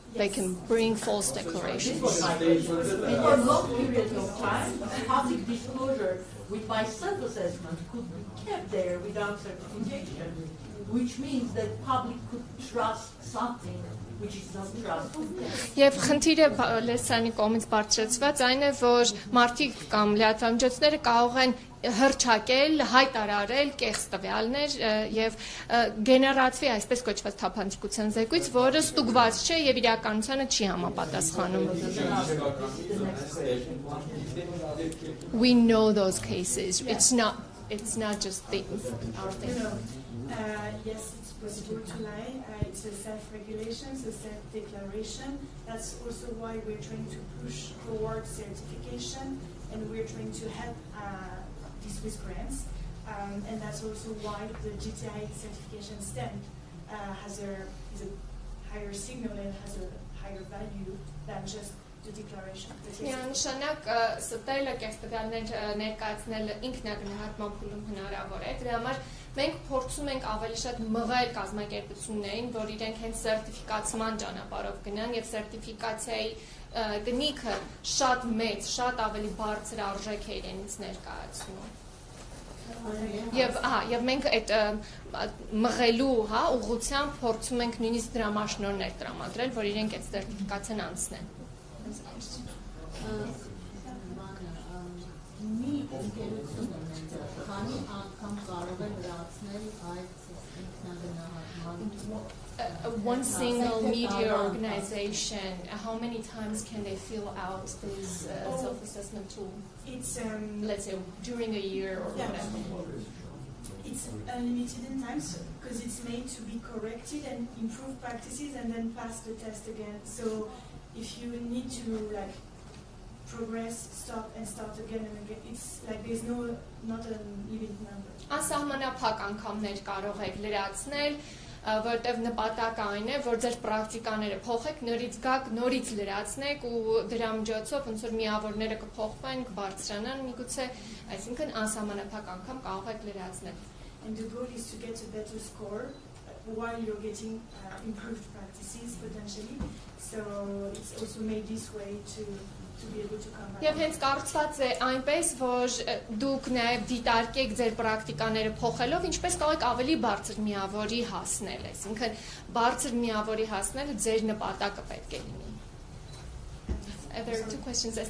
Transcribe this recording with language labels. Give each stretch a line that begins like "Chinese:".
English: They can bring false declarations. For long periods of time, public disclosure with my self-assessment could be kept there without certification, which means that public could trust something which is not trustful.
Armenian: Եվ խնդիրը լեսանի կողմից բարձրացված այն է, որ մարդիկ կամ լրատվամիջոցները կարող են հռչակել, հայտարարել կեղծ տվյալներ եւ գեներացվի այսպես կոչված թափանցիկության զեկույց, որը ստուգված չէ եւ իրականությանը չի համապատասխանում։
English: We know those cases. It's not just our thing. Yes, it's possible to lie. It's a self-regulation, it's a self-declaration. That's also why we're trying to push towards certification, and we're trying to help this with grants. And that's also why the GTI certification stamp is a higher signal and has a higher value than just the declaration.
Armenian: Միանշանակ ստելը կեղծ տվյալներ ներկայացնելը ինքնագնահատման փուլում հնարավոր է։ Դրա համար մենք փորձում ենք ավելի շատ մղել կազմակերպություններին, որ իրենք հենց սերտիֆիկացման ճանապարհով գնան եւ սերտիֆիկացիայի գնիքը շատ մեծ, շատ ավելի բարձր արժեք է իրենից ներկայացնում։ Եվ մենք այդ մղելու, հա, ուղղությամբ փորձում ենք նույնիսկ դրամաշնորհներ տրամադրել, որ իրենք այդ սերտիֆիկացիան անցնեն։ Մի ընկերություն քանի անգամ կարող է լրացնել այդ ինքնագնահատման
English: One single media organization, how many times can they fill out this self-assessment tool? It's Let's say during a year or whatever. It's unlimited in times because it's made to be corrected and improve practices and then pass the test again. So if you need to like progress, stop and start again and again, it's like there's not a limit number.
Armenian: Անսահմանափակ անգամներ կարող եք լրացնել, որտեղ նպատակը այն է, որ ձեր պրակտիկաները փոխեք, նորից գաք, նորից լրացնեք ու դրա միջոցով ոնց որ միավորները կփոխվեն, կբարձրանան միգուցե, այսինքն անսահմանափակ անգամ կարող եք լրացնել։
English: And the goal is to get a better score while you're getting improved practices potentially. So it's also made this way to be able to come back.
Armenian: Եվ հենց կառուցված է այնպես, որ դուք նաև դիտարկեք ձեր պրակտիկաները փոխելով, ինչպես կարող եք ավելի բարձր միավորի հասնել, այսինքն բարձր միավորի հասնելը ձեր նպատակը պետք է լինի։
English: There are two questions.